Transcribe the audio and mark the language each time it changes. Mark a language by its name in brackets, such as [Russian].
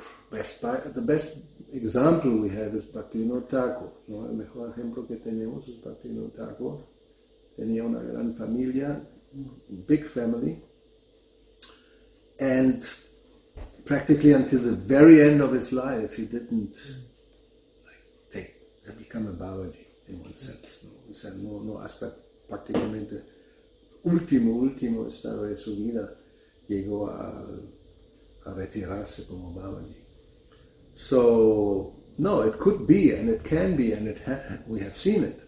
[English] The best example we have is Bhakti-yoga Thakur, ¿no? [Spanish] El mejor ejemplo que tenemos es Bhakti-yoga Thakur. Tenía una gran familia, [English] big family, and practically until the very end of his life he didn't become a Babaji in one sense. [Spanish] ¿No? O sea, no hasta prácticamente último estado de su vida llegó a retirarse como Babaji. [English] So, no, it could be, and it can be, and we have seen it.